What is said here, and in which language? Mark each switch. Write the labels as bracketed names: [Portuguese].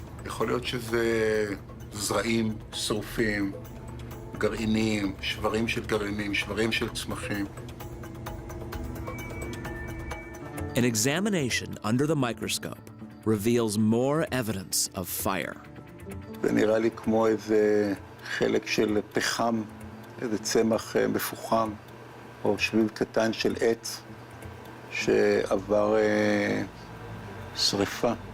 [Hebrew] יכול להיות שזה זרעים שרופים, גרעינים, שברים של גרעינים, שברים של צמחים. [English] An examination under the microscope reveals more evidence of fire. [Hebrew] זה נראה לי כמו איזה חלק של פחם, איזה צמח מפוחם, או שביל קטן של עץ שעבר שריפה.